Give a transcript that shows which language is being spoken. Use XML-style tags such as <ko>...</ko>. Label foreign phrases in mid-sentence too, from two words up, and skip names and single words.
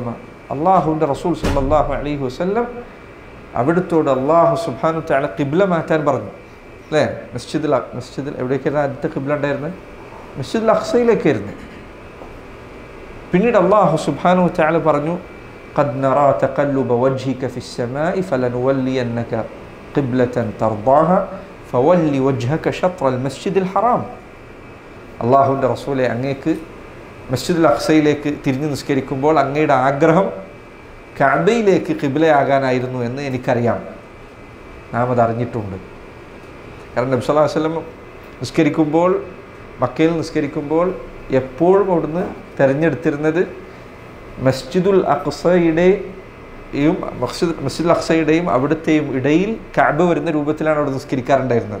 <ml>അള്ളാഹുവിൻ്റെ റസൂൽ</ml> <ar>صلى الله عليه وسلم</ar> <ml>അവിടുത്തോട് അള്ളാഹു</ml> <ar>سبحانه و تعالى</ar> <ml>ഖിബ്ല മാറ്റാൻ പറഞ്ഞു, അല്ലേ? മസ്ജിദിൽ എവിടേക്കായിരുന്നു ആദ്യത്തെ ഖിബ്ല ഉണ്ടായിരുന്നത്? മസ്ജിദുൽ അഖ്സയിലേക്കായിരുന്നു. പിന്നീട് അള്ളാഹു</ml> <ar>سبحانه و تعالى</ar> <ml>പറഞ്ഞു,</ml> <ar>قد نرى تقلب وجهك في السماء فلنولينك قبلة ترضاها فول وجهك شطر المسجد الحرام.</ar> <ml>അള്ളാഹുവിൻ്റെ റസൂലെ, അങ്ങേക്ക് മസ്ജിദുൽ അഖ്സയിലേക്ക് തിരിഞ്ഞു നിസ്കരിക്കുമ്പോൾ അങ്ങയുടെ ആഗ്രഹം കഅബയിലേക്ക് ഖിബ്ലയാകാനായിരുന്നു എന്ന് എനിക്കറിയാം. നാം അത് അറിഞ്ഞിട്ടുണ്ട്. കാരണം നബി</ml> <ar>صلى الله عليه وسلم</ar> <ml>നിസ്കരിക്കുമ്പോൾ, മക്കയിൽ നിസ്കരിക്കുമ്പോൾ എപ്പോഴും അവിടുന്ന് തിരഞ്ഞെടുത്തിരുന്നത് മസ്ജിദുൽ അഖ്സയുടെയും അവിടുത്തെയും ഇടയിൽ കഅബ വരുന്ന രൂപത്തിലാണ് അവിടെ നിസ്കരിക്കാറുണ്ടായിരുന്നത്.</ml>